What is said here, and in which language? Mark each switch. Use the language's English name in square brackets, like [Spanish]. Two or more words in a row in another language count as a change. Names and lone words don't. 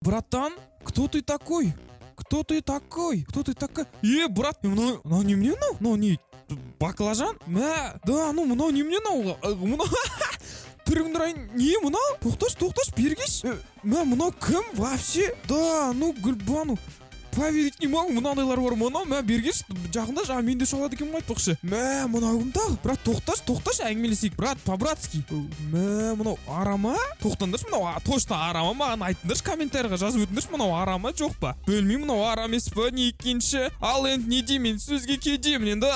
[Russian] Братан, кто ты такой? Кто ты такой? Кто ты такой? Брат, [Kazakh] мынау немене мынау? Мынау не баклажан? Да, мынау немене мынау? Түріңді ұрайын, не мынау? Тоқташ, бері келші. Мынау кім вообще? Да, Гүлбану. [Russian] Поверить не могу, [Kazakh] мынандайлар бар мынау, бері келші. Жақында жаңа менде шалады екен айтпақшы. Мынау кім тағы? Брат, тоқташ, әңгімелесейік. [Russian] Брат, по-братски. [Kazakh] Мынау арама? Тоқтаңдаршы, мынау точно арама, маған айтыңдаршы, комментарийға жазып өтіңдерші, мынау арама жоқ па? Білмеймін, мынау арам емес па, не екенші? Ал енді не деймін, сөзге келемін енді.